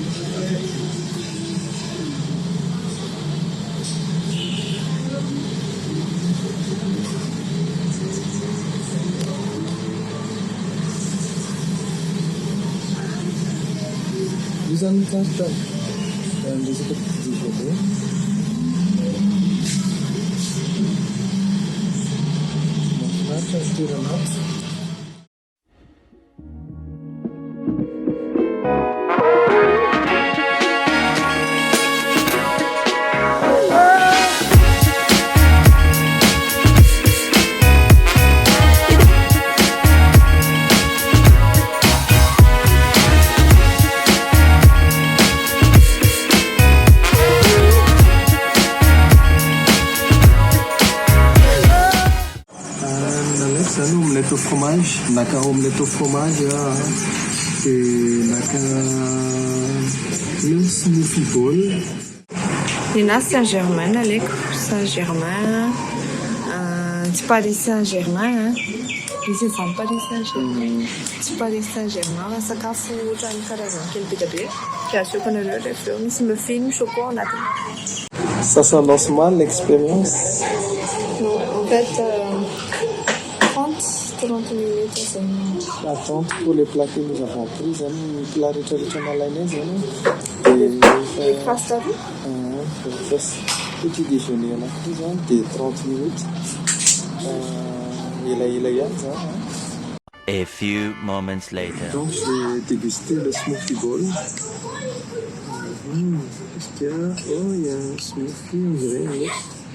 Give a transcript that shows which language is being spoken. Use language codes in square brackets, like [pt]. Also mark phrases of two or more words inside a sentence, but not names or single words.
[mg] Io zany ny carte resaka [fr] petit déjeuner. [mg] Mahafinaritra ny toerana. [fr] Omelette au fromage, [mg] naka [fr] omelette au fromage [mg] et naka [fr] une smoothie bowl. [mg] Nina Saint-Germain aleko, Saint-Germain, tsy Paris Saint-Germain izy zany Paris Saint-Germain, tsy Paris Saint-Germain fa sakafo ohatran'ny karazany kely be dia be. Dia asehoko anareo rehefa misy muffin choco anatiny. [fr] Ça s'annonce mal l'expérience. Non, en fait 30 minutes Attente pour les plats que nous avons pris, les plats traditionnels les pasta petit déjeuner là, de 30 minutes. [en] A few moments later. [fr] Donc j'ai dégusté le smoothie bowl. Qu'est-ce qu'il y a? Oh, il y a un smoothie, on dirait un autre.